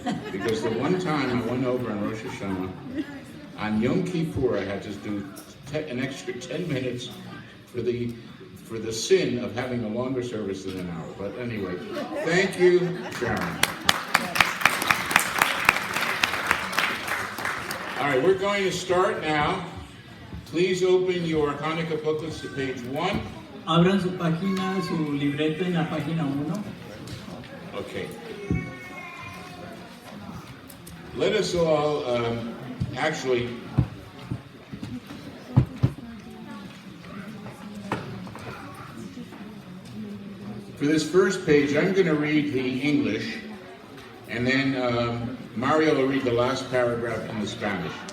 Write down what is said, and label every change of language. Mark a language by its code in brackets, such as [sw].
[en] Because the one time I went over on Rosh Hashanah, on Yom Kippur, I had to do an extra 10 minutes for the sin of having a longer service than an hour. But anyway, thank you, Sharon. All right, we're going to start now. Please open your Hanukkah booklets to page 1. [es] Abran su página, su libreta en la página 1. [en] Okay. Let us all actually for this first page, I'm going to read the English, and then Mario will read the last paragraph in the Spanish.